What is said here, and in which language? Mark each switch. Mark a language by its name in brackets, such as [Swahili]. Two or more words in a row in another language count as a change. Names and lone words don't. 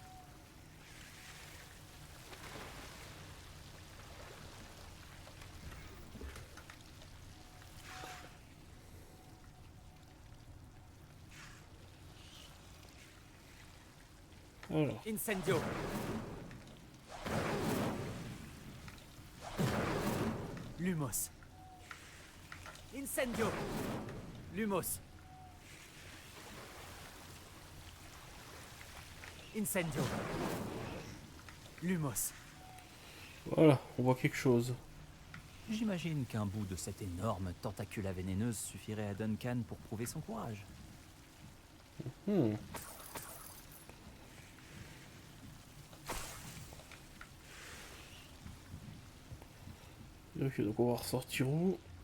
[French] Alors. Incendio. Lumos. Incendio. Lumos. Incendio. Lumos. Voilà, on voit quelque chose. J'imagine qu'un bout de cette énorme tentacula vénéneuse suffirait à Duncan pour prouver son courage. Hmm. Ok, donc on va ressortir où?